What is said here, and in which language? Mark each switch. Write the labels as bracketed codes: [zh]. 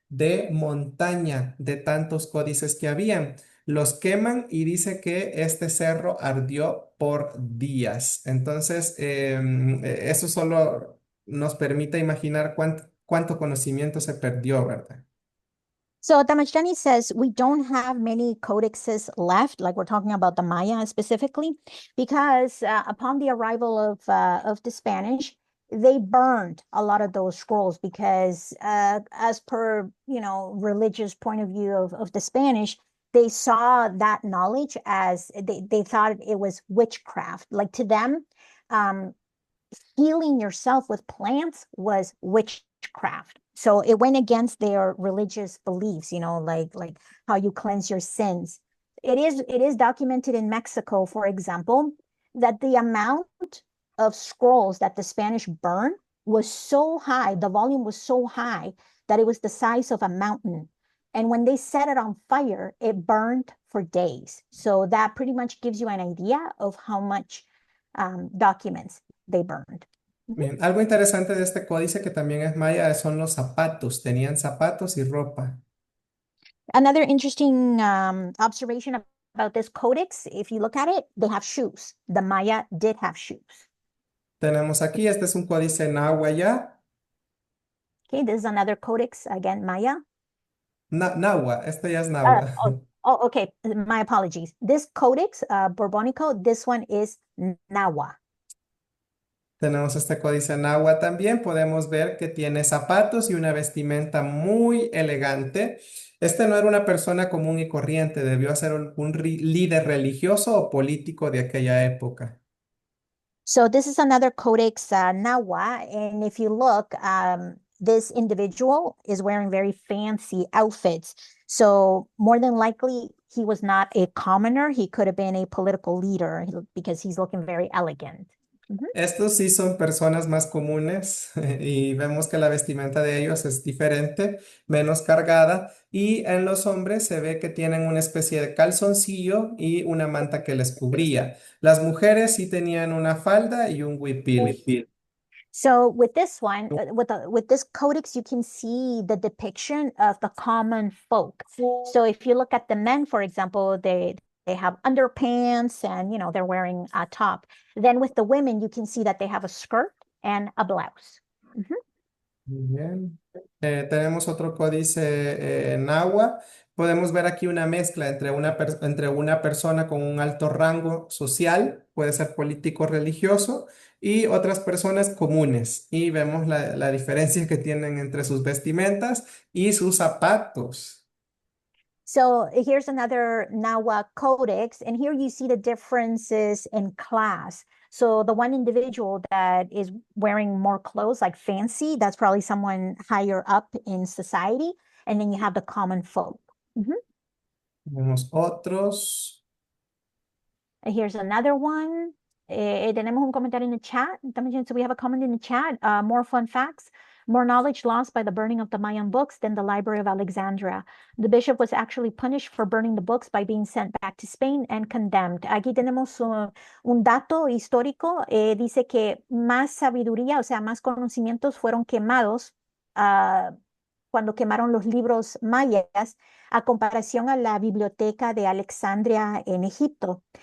[es] de montaña de tantos códices que habían. Los queman y dice que este cerro ardió por días. Entonces, eso solo nos permite imaginar cuánto conocimiento se perdió, ¿verdad? [en] So Tamachani says we don't have many codexes left, like we're talking about the Maya specifically, because upon the arrival of the Spanish, they burned a lot of those scrolls because, as per religious point of view of the Spanish, they saw that knowledge as they thought it was witchcraft. Like to them, um, healing yourself with plants was witchcraft. So it went against their religious beliefs, like how you cleanse your sins. It is documented in Mexico, for example, that the amount of scrolls that the Spanish burned was so high, the volume was so high that it was the size of a mountain. And when they set it on fire, it burned for days. So that pretty much gives you an idea of how much documents they burned. [es] Bien, algo interesante de este códice que también es maya son los zapatos. Tenían zapatos y ropa. [en] Another interesting observation about this codex, if you look at it, they have shoes. The Maya did have shoes. [es] Tenemos aquí, este es un códice náhuatl ya. [en] Okay, this is another codex, again, Maya. [es] Náhuatl, este ya es Uh, náhuatl. [en] okay, my apologies. This codex, Borbónico, this one is Nahua. [es] Tenemos este códice náhuatl también. Podemos ver que tiene zapatos y una vestimenta muy elegante. Este no era una persona común y corriente, debió ser un líder religioso o político de aquella época. [en] So this is another codex, Nahua, and if you look, this individual is wearing very fancy outfits. So more than likely, he was not a commoner. He could have been a political leader because he's looking very elegant. [es] Estos sí son personas más comunes y vemos que la vestimenta de ellos es diferente, menos cargada y en los hombres se ve que tienen una especie de calzoncillo y una manta que les cubría. Las mujeres sí tenían una falda y un huipil. [en] So with this one, with this codex, you can see the depiction of the common folk. So if you look at the men, for example, they have underpants and they're wearing a top. Then with the women, you can see that they have a skirt and a blouse. [es] Muy bien. Tenemos otro códice náhuatl. Podemos ver aquí una mezcla entre una persona con un alto rango social, puede ser político o religioso, y otras personas comunes. Y vemos la diferencia que tienen entre sus vestimentas y sus zapatos. [en] So here's another Nahua codex, and here you see the differences in class. So the one individual that is wearing more clothes, like fancy, that's probably someone higher up in society. And then you have the common folk. [es] Tenemos otros. [en] Here's another one. [es] Tenemos un comentario [en] in the chat. So we have a comment in the chat. More fun facts. More knowledge lost by the burning of the Mayan books than the Library of Alexandria. The bishop was actually punished for burning the books by being sent back to Spain and condemned. [es] Aquí tenemos un dato histórico. Dice que más sabiduría, o sea, más conocimientos fueron quemados cuando quemaron los libros mayas a comparación a la biblioteca de Alexandria en Egipto.